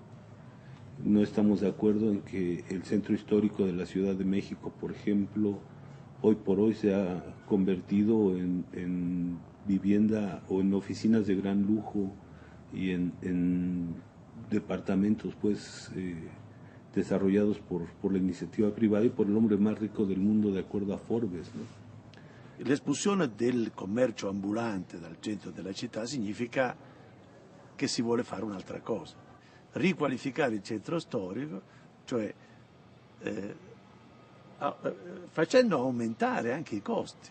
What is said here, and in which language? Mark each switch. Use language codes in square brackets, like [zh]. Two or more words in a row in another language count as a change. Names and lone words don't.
[es] No estamos de acuerdo en que el centro histórico de la Ciudad de México, por ejemplo, hoy por hoy se ha convertido en vivienda o en oficinas de gran lujo y en departamentos pues desarrollados por la iniziativa privada y por el hombre más rico del mundo, de acuerdo a Forbes, ¿no? [it] L'espulsione del commercio ambulante dal centro della città significa che si vuole fare un'altra cosa, riqualificare il centro storico, cioè facendo aumentare anche i costi.